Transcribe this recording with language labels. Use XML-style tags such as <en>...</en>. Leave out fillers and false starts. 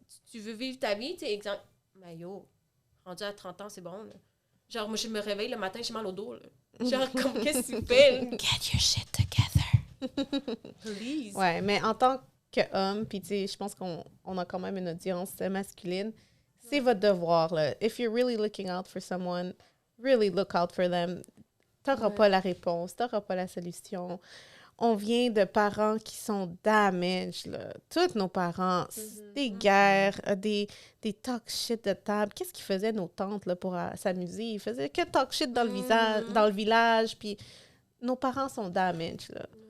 <fr>Tu veux vivre ta vie, tu sais, exemple. Mais yo, rendu à 30 ans, c'est bon, là. Genre, moi, je me réveille le matin, j'ai mal au dos, là. Genre, comme, qu'est-ce que tu fais?</fr> <en>Get your shit together. Please.</en> <fr>Ouais, mais en tant qu'homme, puis tu sais, je pense qu'on a quand même une audience masculine, c'est votre devoir, là.</fr> <en>If you're really looking out for someone, really look out for them.</en> <fr>T'auras pas la réponse, t'auras pas la solution. On vient de parents qui sont damaged, là. Tous nos parents, des guerres, des talk shit de table. Qu'est-ce qu'ils faisaient, nos tantes, là, pour s'amuser? Ils faisaient que talk shit dans le visage, dans le village, puis nos parents sont damaged, là.</fr>